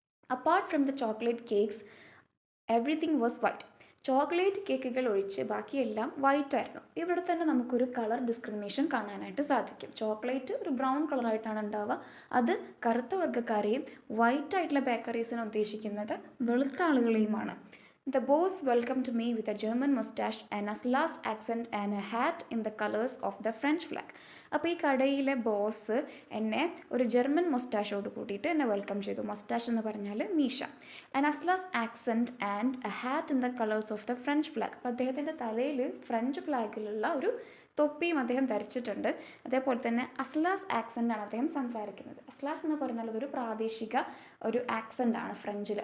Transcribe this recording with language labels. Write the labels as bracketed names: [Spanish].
[English] Apart from the chocolate cakes everything was white. [Malayalam] Chocolate കേക്കുകൾ ഒഴിച്ച് ബാക്കിയെല്ലാം വൈറ്റ് ആയിരുന്നു. ഇവിടെ തന്നെ നമുക്കൊരു കളർ ഡിസ്ക്രിമിനേഷൻ കാണാനായിട്ട് സാധിക്കും. ചോക്ലേറ്റ് ഒരു ബ്രൗൺ കളറായിട്ടാണ് ഉണ്ടാവുക. അത് കറുത്ത വർഗ്ഗക്കാരെയും വൈറ്റ് ആയിട്ടുള്ള ബേക്കറീസിനെ ഉദ്ദേശിക്കുന്നത് വെളുത്ത ആളുകളെയുമാണ്. [English] The boss welcomed me with a German mustache, an Aslas accent and a hat in the colors of the French flag. [Malayalam] അപ്പോൾ ഈ കടയിലെ ബോസ് എന്നെ ഒരു ജർമ്മൻ മൊസ്റ്റാഷോട് കൂടിയിട്ട് എന്നെ വെൽക്കം ചെയ്തു. മൊസ്റ്റാഷ് എന്ന് പറഞ്ഞാൽ മീശ. [English] An അസ്ലാസ് accent and a hat in the colours of the French flag. [Malayalam] അപ്പോൾ അദ്ദേഹത്തിൻ്റെ തലയിൽ ഫ്രഞ്ച് ഫ്ലാഗിലുള്ള ഒരു തൊപ്പിയും അദ്ദേഹം ധരിച്ചിട്ടുണ്ട്. അതേപോലെ തന്നെ അസ്ലാസ് ആക്സെൻ്റാണ് അദ്ദേഹം സംസാരിക്കുന്നത്. അസ്ലാസ് എന്ന് പറഞ്ഞാൽ അതൊരു പ്രാദേശിക ഒരു ആക്സെൻ്റ് ആണ് ഫ്രഞ്ചിൽ.